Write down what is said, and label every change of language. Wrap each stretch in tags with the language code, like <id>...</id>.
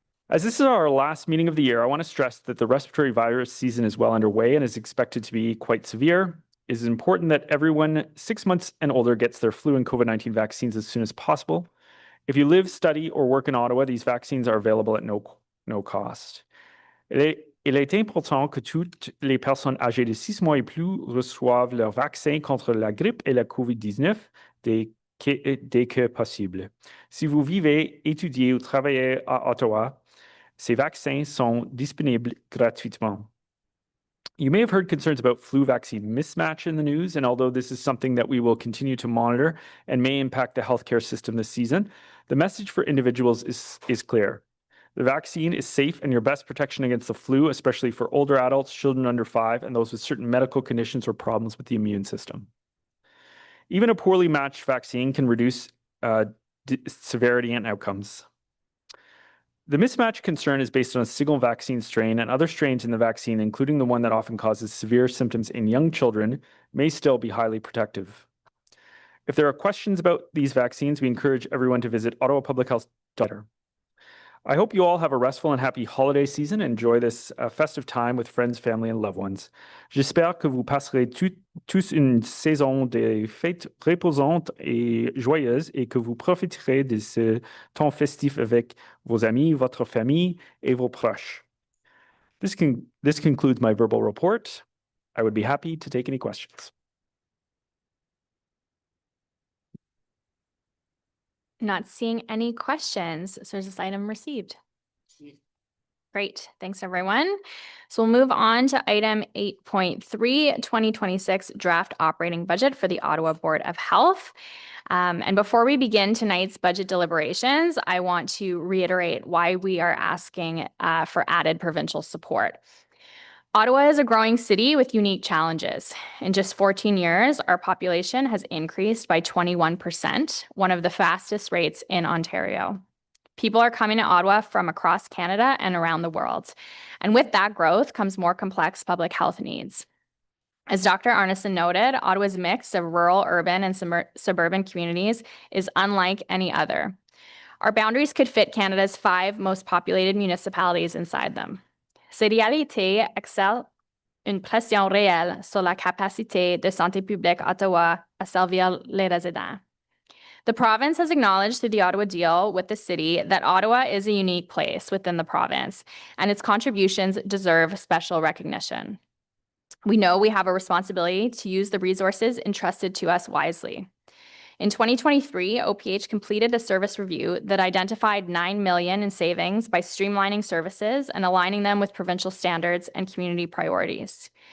<en>As this is our last meeting of the year, I want to stress that the respiratory virus season is well underway and is expected to be quite severe. It is important that everyone 6 months and older gets their flu and COVID-19 vaccines as soon as possible. If you live, study, or work in Ottawa, these vaccines are available at no cost.</en> <fr>Il est important que toutes les personnes âgées de 6 mois et plus reçoivent leur vaccin contre la grippe et la COVID-19 dès que possible. Si vous vivez, étudiez ou travaillez à Ottawa, ces vaccins sont disponibles gratuitement.</fr> <en>You may have heard concerns about flu vaccine mismatch in the news, and although this is something that we will continue to monitor and may impact the healthcare system this season, the message for individuals is clear. The vaccine is safe and your best protection against the flu, especially for older adults, children under 5, and those with certain medical conditions or problems with the immune system. Even a poorly matched vaccine can reduce severity and outcomes. The mismatch concern is based on a single vaccine strain, and other strains in the vaccine, including the one that often causes severe symptoms in young children, may still be highly protective. If there are questions about these vaccines, we encourage everyone to visit ottawapublichealth.org. I hope you all have a restful and happy holiday season and enjoy this festive time with friends, family, and loved ones.</en> <fr>J'espère que vous passerez tous une saison de fêtes reposante et joyeuse et que vous profiterez de ce temps festif avec vos amis, votre famille, et vos proches.</fr> <en>This concludes my verbal report. I would be happy to take any questions. Not seeing any questions. So is this item received? Great. Thanks, everyone. So we'll move on to item 8.3, 2026 draft operating budget for the Ottawa Board of Health. And before we begin tonight's budget deliberations, I want to reiterate why we are asking for added provincial support. Ottawa is a growing city with unique challenges. In just 14 years, our population has increased by 21%, one of the fastest rates in Ontario. People are coming to Ottawa from across Canada and around the world. And with that growth comes more complex public health needs. As Dr. Arneson noted, Ottawa's mix of rural, urban, and suburban communities is unlike any other. Our boundaries could fit Canada's 5 most populated municipalities inside them.</en> <fr>Ces réalités exercent une pression réelle sur la capacité de santé publique Ottawa à servir les résidents.</fr> <en>The province has acknowledged through the Ottawa Deal with the city that Ottawa is a unique place within the province, and its contributions deserve special recognition. We know we have a responsibility to use the resources entrusted to us wisely. In 2023, OPH completed a service review that identified $9 million in savings by streamlining services and aligning them with provincial standards and community priorities.</en>